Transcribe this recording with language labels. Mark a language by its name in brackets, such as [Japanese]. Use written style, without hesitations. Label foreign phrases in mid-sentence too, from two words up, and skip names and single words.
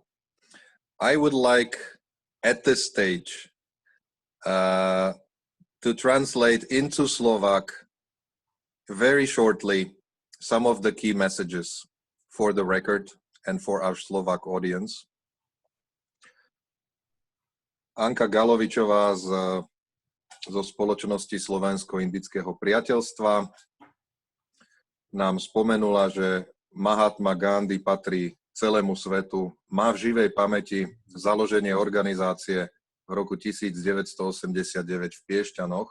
[English] I would like at this stage to translate into Slovak very shortly some of the key messages for the record and for our Slovak audience. [Slovak] Anka Galovičová zo spoločnosti Slovensko-indického priateľstva nám spomenula, že Mahatma Gandhi patrí celému svetu, má v živej pamäti založenie organizácie v roku 1989 v Piešťanoch.